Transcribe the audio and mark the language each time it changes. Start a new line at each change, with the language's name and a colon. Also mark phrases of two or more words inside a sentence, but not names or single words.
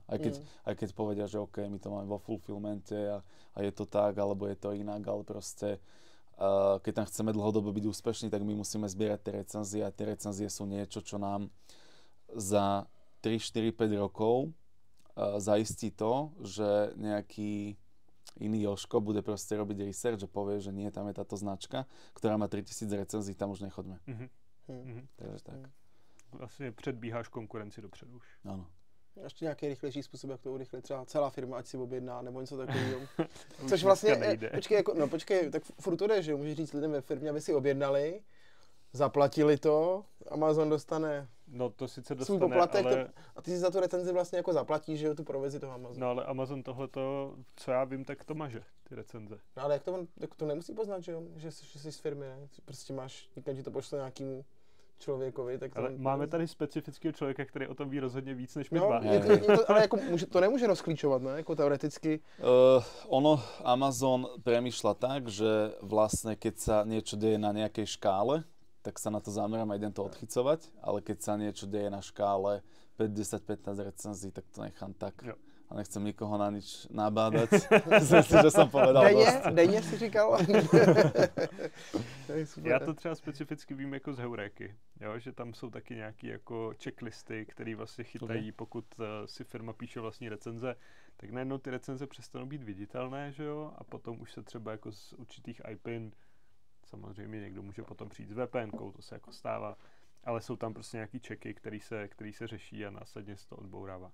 Slovak: Aj keď povedia, že OK, my to máme vo fulfillmente a je to tak, alebo je to inak, ale proste keď tam chceme dlhodobo byť úspešní, tak my musíme zbierať tie recenzie a tie recenzie sú niečo, čo nám za 3, 4, 5 rokov zaistí to, že nejaký iný Jožko bude proste robiť research a povie, že nie, tam je táto značka, ktorá má 3000 recenzií, tam už nechoďme. Takže tak.
Czech: Vlastně předbíháš konkurenci dopředu už. Ano. Ještě nějaký rychlejší způsob, jak to urychlit, třeba celá firma, ať si objedná, nebo něco takového. Což vlastně, počkej, tak furt to jde, že můžeš říct lidem ve firmě, aby si objednali, zaplatili to, Amazon dostane to sice dostane, svůj poplatek, ale a ty si za tu recenzi vlastně jako zaplatíš, že jo, tu provizi toho Amazonu. No ale Amazon tohleto, co já vím, tak to maže, ty recenze. No ale jak to nemusí poznat, že jo, že jsi z firmy, ne? Prostě máš, někam ti to pošle nějakému člověkovi, tak to... Ale máme tady specifického člověka, který o tom ví rozhodně víc než my dva. Ale jako to nemůže rozklíčovat, ne? Jako teoreticky.
Slovak: Amazon premýšľa tak, že vlastne keď sa niečo deje na nejakej škále, tak sa na to zamerám a idem to odchycovať, ale keď sa niečo deje na škále 5, 10, 15 recenzií, tak to nechám tak.
Czech: Jo.
Slovak: A nechcem nikoho na nič nabádať. Myslím si, že som povedal dosť.
Czech: Denně si říkal. Já to třeba specificky vím jako z Heuréky, jo? Že tam jsou taky nějaké jako checklisty, které vlastně chytají, pokud si firma píše vlastní recenze, tak najednou ty recenze přestanou být viditelné, že jo? A potom už se třeba jako z určitých IPin, samozřejmě někdo může potom přijít s VPNkou, to se jako stává, ale jsou tam prostě nějaký checky, který se řeší a následně se to odbourává.